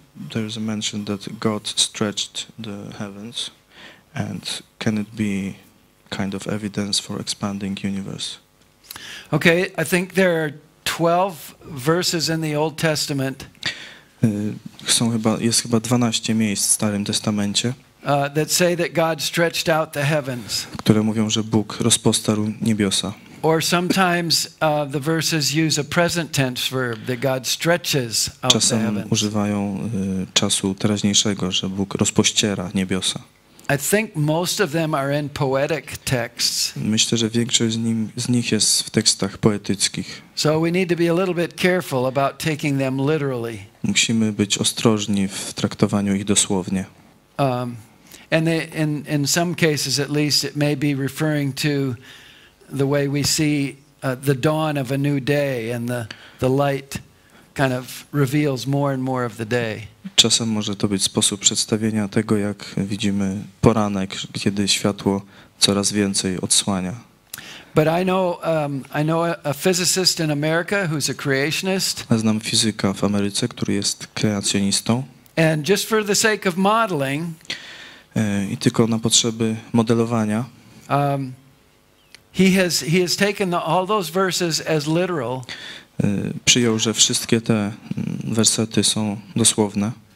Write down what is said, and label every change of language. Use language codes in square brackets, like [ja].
[en] There is a mention that God stretched the heavens, and can it be kind of evidence for expanding universe? Okay, I think there are 12 verses in the Old Testament. [pl] Jest chyba 12 miejsc w Starym Testamencie, [en] that say that God stretched out the heavens. [pl] Które mówią, że Bóg rozpostarł niebiosa. [en] Or sometimes the verses use a present tense verb that God stretches out the [pl] Czasem [en] heavens. [pl] używają czasu teraźniejszego, że Bóg rozpościera niebiosa. [en] I think most of them are in poetic texts. [pl] Myślę, że większość z nich jest w tekstach poetyckich. [en] So we need to be a little bit careful about taking them literally. [pl] Musimy być ostrożni w traktowaniu ich dosłownie. [en] And in some cases, at least, it may be referring to the way we see the dawn of a new day, and the light kind of reveals more and more of the day. [pl] Czasem może to być sposób przedstawienia tego, jak widzimy poranek, kiedy światło coraz więcej odsłania. [en] But I know a physicist in America who's a creationist. [pl] Znam fizyka w Ameryce, który jest kreacjonistą. [en] And just for the sake of modeling, [pl] i tylko na potrzeby modelowania, [en] he has taken all those verses as literal. [pl] Przyjął, że wszystkie te wersety są dosłowne.